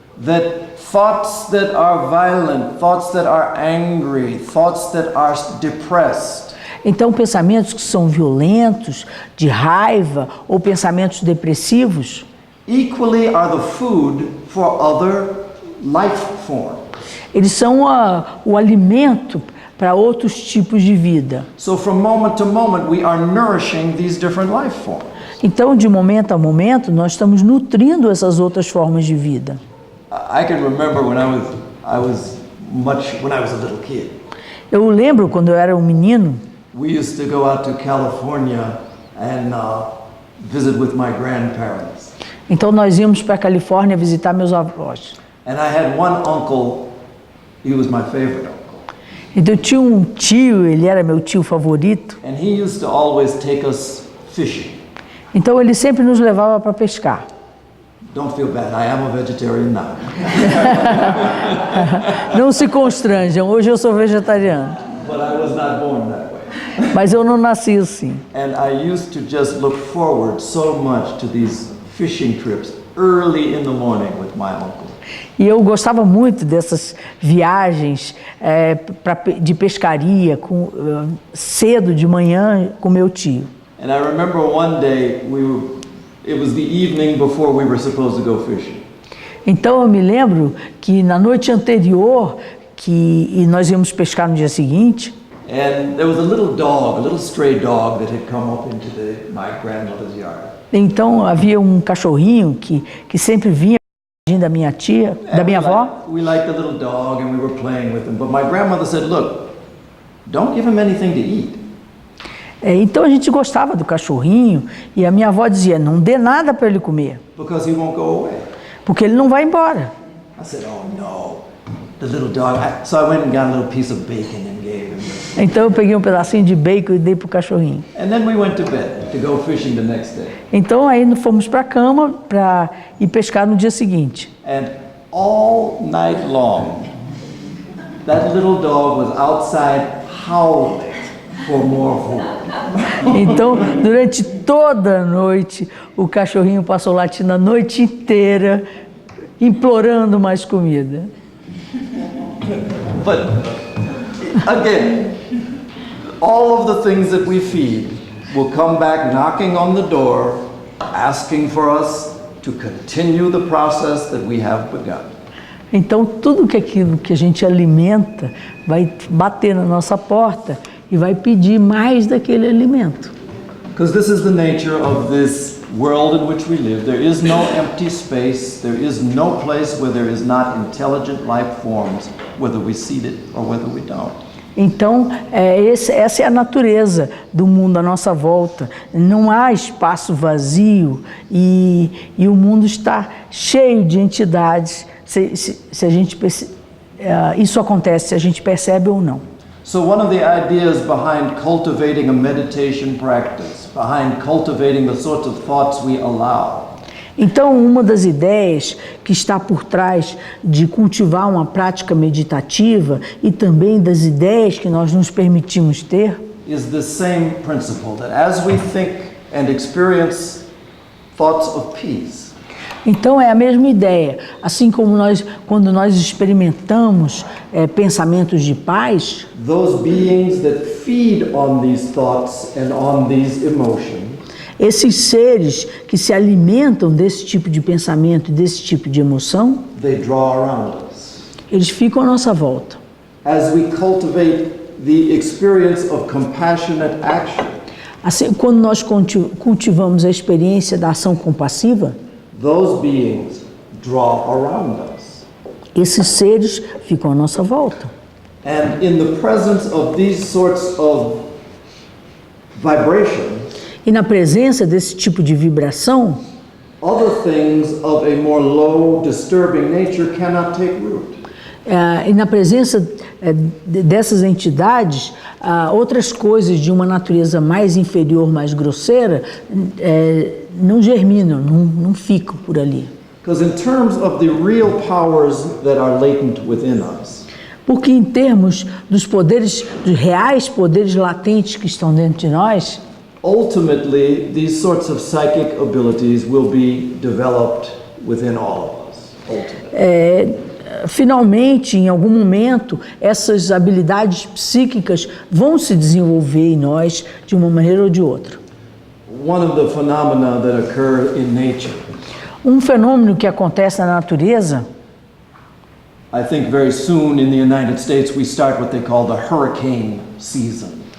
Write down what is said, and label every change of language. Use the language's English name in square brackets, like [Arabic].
[English] That thoughts that are violent, thoughts that are angry, thoughts that are depressed, [Portuguese] Então, pensamentos que são violentos, de raiva ou pensamentos depressivos, [English] equally are the food for other life forms. [Portuguese] eles são o alimento para outros tipos de vida. [English] So from moment to moment we are nourishing these different life forms. [Portuguese] Então, de momento a momento, nós estamos nutrindo essas outras formas de vida. [English] I can remember when I was a little kid. [Portuguese] Eu lembro quando eu era um menino, [English] We used to go out to California and visit with my grandparents. [Portuguese] então nós íamos para a Califórnia visitar meus avós. [English] And I had one uncle, he was my favorite uncle. [Portuguese] Então eu tinha um tio, ele era meu tio favorito, [English] And he used to always take us fishing. [Portuguese] então ele sempre nos levava para pescar. [English] Don't feel bad, I am a vegetarian now. [Portuguese] Não se constranjam, hoje eu sou vegetariano, [English] But I was not born that way. [Portuguese] mas eu não nasci assim. [English] And I used to just look forward so much to these fishing trips early in the morning with my uncle. [Portuguese] E eu gostava muito dessas viagens de pescaria, cedo de manhã com meu tio. [English] And I remember one day it was the evening before we were supposed to go fishing. [Portuguese] Então eu me lembro que na noite anterior, e nós íamos pescar no dia seguinte, [English] And there was a little stray dog that had come up into my grandmother's yard. [Portuguese] então havia um cachorrinho que sempre vinha da minha tia, da minha avó. [English] We liked the little dog and we were playing with him. But my grandmother said, look, don't give him anything to eat. [Portuguese] Então a gente gostava do cachorrinho e a minha avó dizia, não dê nada para ele comer, [English] Because he won't go away. [Portuguese] porque ele não vai embora. [English] I said, oh no, the little dog. So I went and got a little piece of bacon and gave him. [Portuguese] Então eu peguei um pedacinho de bacon e dei para o cachorrinho. [English] And then we went to bed to go fishing the next day. [Portuguese] Então aí fomos para a cama para ir pescar no dia seguinte. [English] And all night long, that little dog was outside howling for more food. [Portuguese] Então, durante toda a noite, o cachorrinho passou latindo a noite inteira, implorando mais comida. [English] But again, all of the things that we feed will come back knocking on the door, asking for us to continue the process that we have begun. [Portuguese] Então, tudo que aquilo que a gente alimenta vai bater na nossa porta e vai pedir mais daquele alimento. [English] Because this is the nature of this world in which we live. There is no empty space. There is no place where there is not intelligent life forms, whether we see it or whether we don't. [Portuguese] Então, essa é a natureza do mundo à nossa volta. Não há espaço vazio e o mundo está cheio de entidades. Se a gente isso acontece, se a gente percebe ou não. [English] So one of the ideas behind cultivating a meditation practice, behind cultivating the sorts of thoughts we allow, [Portuguese] Então, uma das ideias que está por trás de cultivar uma prática meditativa e também das ideias que nós nos permitimos ter, [English] is the same principle, that as we think and experience thoughts of peace, [Portuguese] então é a mesma ideia. Assim como quando nós experimentamos pensamentos de paz, [English] those beings that feed on these thoughts and on these emotions, [Portuguese] esses seres que se alimentam desse tipo de pensamento e desse tipo de emoção, [English] they draw around us. [Portuguese] eles ficam à nossa volta. [English] As we cultivate the experience of compassionate action, [Portuguese] Assim, quando nós cultivamos a experiência da ação compassiva, [English] those beings draw around us. [Portuguese] esses seres ficam à nossa volta. [English] And in the presence of these sorts of vibrations, [Portuguese] E na presença desse tipo de vibração, [English] other things of a more low, disturbing nature cannot take root. [Portuguese] E na presença dessas entidades, outras coisas de uma natureza mais inferior, mais grosseira, não germinam, não ficam por ali. [English] Because in terms of the real powers that are latent within us, [Portuguese] Porque em termos dos poderes, dos reais poderes latentes que estão dentro de nós, [English] ultimately these sorts of psychic abilities will be developed within all of us. Ultimately. [Portuguese] finalmente, em algum momento, essas habilidades psíquicas vão se desenvolver em nós de uma maneira ou de outra. [English] One of the phenomena that occur in nature, [Portuguese] Um fenômeno que acontece na natureza, [English] I think very soon in the United States we start what they call the hurricane season.